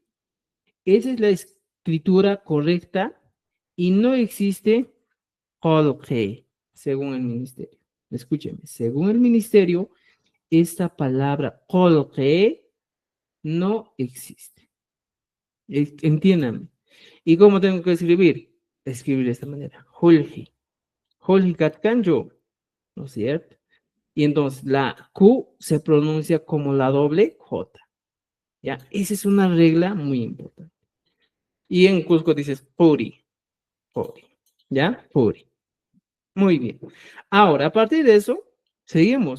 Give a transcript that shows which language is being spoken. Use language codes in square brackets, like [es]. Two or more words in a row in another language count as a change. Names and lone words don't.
[es] Esa es la escritura correcta y no existe Jolje, según el ministerio. Escúcheme, según el ministerio, esta palabra Jolje no existe. Entiéndanme. ¿Y cómo tengo que escribir? Escribir de esta manera. [qu] Julji. Julji katkanjo. [es] ¿No es cierto? Y entonces la Q se pronuncia como la doble J. ¿Ya? Esa es una regla muy importante. Y en Cusco dices Puri. Puri. ¿Ya? Puri. Muy bien. Ahora, a partir de eso, seguimos.